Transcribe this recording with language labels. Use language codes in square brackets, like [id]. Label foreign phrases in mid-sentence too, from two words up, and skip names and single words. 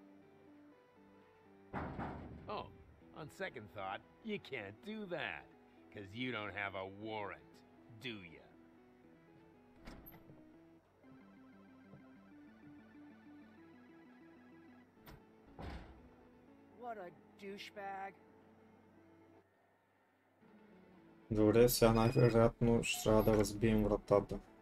[en] Oh, on second thought, you can't do that, 'cause you don't have a warrant, do ya? What a douchebag. [bg] Добре, сега най-вероятно ще трябва да разбием вратата.